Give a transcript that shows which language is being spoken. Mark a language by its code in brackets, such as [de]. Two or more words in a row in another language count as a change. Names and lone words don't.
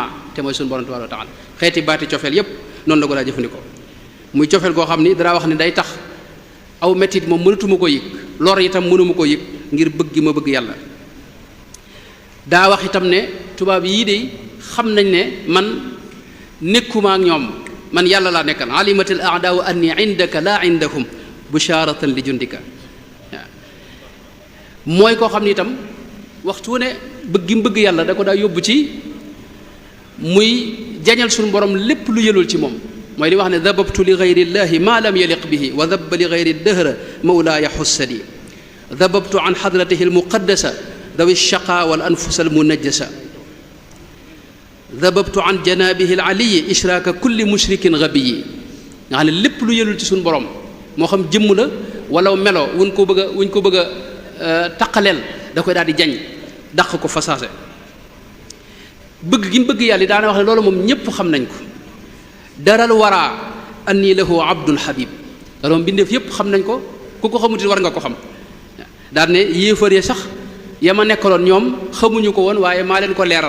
[wo] suñu borom [ar] تبارك وتعالى [wo] xeeti baati cofeel yépp noonu la ko daa jëfandikoo muy cofeel goo xam ni dara wax ne day tax aw mettit moom mënatuma ko yëg lor itam mënuma ko yëg ngir bëgg gi ma bëgg yàlla daa wax itam ne tubaab yii de xam nañ ne man nekkuma ak ñoom man yàlla laa nekkal [ar] علمت الأعداء أني عندك لا عندهم بشارة لجندك [wo] waaw mooy koo xam ni itam waxtu ne bëgg gi mu bëgg yàlla da ko daa yóbbu ci muy jañal suñu borom lépp lu yëlul ci moom mooy li wax ne [ar] ذببت لغير الله ما لم يلق به وذببت لغير الدهر مولاي قصدي ذببت عن حضرته المقدسة دوي شقاء والأنفس المنجسة ذببت عن جنابه العالي إشراك كل مشرك غبي [wo] nga xam ne lépp lu yëlul ci suñu borom moo xam jëmm la wala melo wuñ ko bëgg a taqaleel da koy daal di jañ dàq ko fasaase bëgg gi mu bëgg yàlla daana wax ne loolu moom ñépp xam nañ ko [ar] درى الورى أني له عبد حبيب [wo] loolu mbindeef yépp xam nañ ko ku ko xamuti war nga ko xam daal ne yéefar yi sax ya ma nekkaloon ñoom xamuñu ko woon waaye maa leen ko